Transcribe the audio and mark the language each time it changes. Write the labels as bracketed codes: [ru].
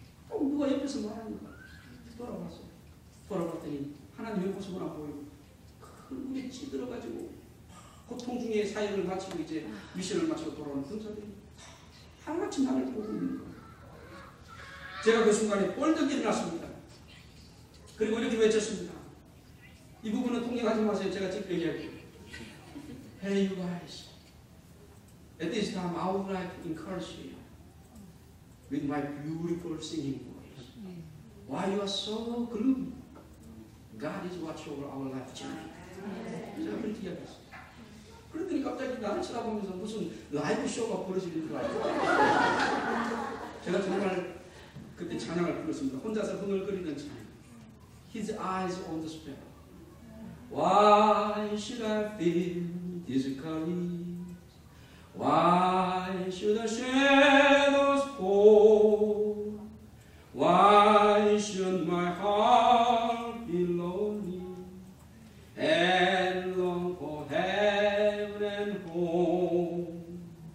[ko] 누가 옆에서 말하는 거야. 돌아봤어요. 돌아봤더니 하나님의 모습을 안 보이고 얼굴에 찌들어가지고 고통 중에 사역을 마치고 이제 미션을 마치고 돌아오는 병사들이 하나같이 나를 보고 있는 거예요. 제가 그 순간에 뻘떡 일어났습니다. 그리고 이렇게 외쳤습니다. 이 부분은 통역하지 마세요. 제가 직접 얘기할게요. [en] Hey you guys, at this time I would like to encourage you with my beautiful singing voice. Why you are so gloomy? God is watching over our life journey. [ko] 제가 그렇게 이야기했어요. 그러더니 갑자기 나를 쳐다보면서 무슨 라이브 쇼가 벌어지는 줄 알고 제가 정말 그때 찬양을 불렀습니다. 혼자서 흥얼거리는 찬양. [en] His eyes on the sparrow. Why should I feel this courage? Why should the shadows fall? Why should my heart be lonely and long for heaven and home?